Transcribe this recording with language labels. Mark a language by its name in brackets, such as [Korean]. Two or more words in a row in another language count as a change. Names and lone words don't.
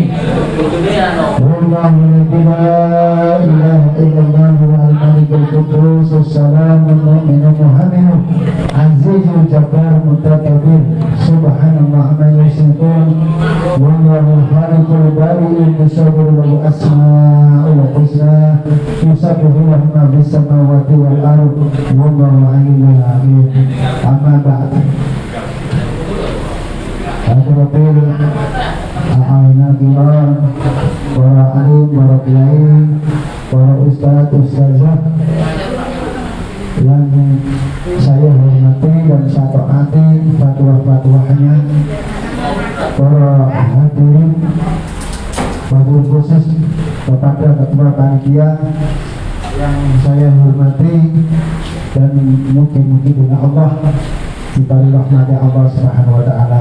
[Arabic] والله لا إله إلا الله الملك القدوس السلام المؤمن المهيمن العزيز الجبار المتكبر سبحان الله عما يصفون. والله الخالق البارئ المصور والأسماء الحسنى يسبح له ما في السماوات والأرض والله علي حميد. أما بعد. حضرة الأعيان كرام, [Indonesian] para alim, para kiai, para ustadz, ustazah yang saya hormati dan saya taati fatwa-fatwanya, para hadirin, wabil khusus kepada ketua panitia yang saya hormati, dan mungkin dengan Allah diberi rahmat Allah [Arabic] سبحانه وتعالى.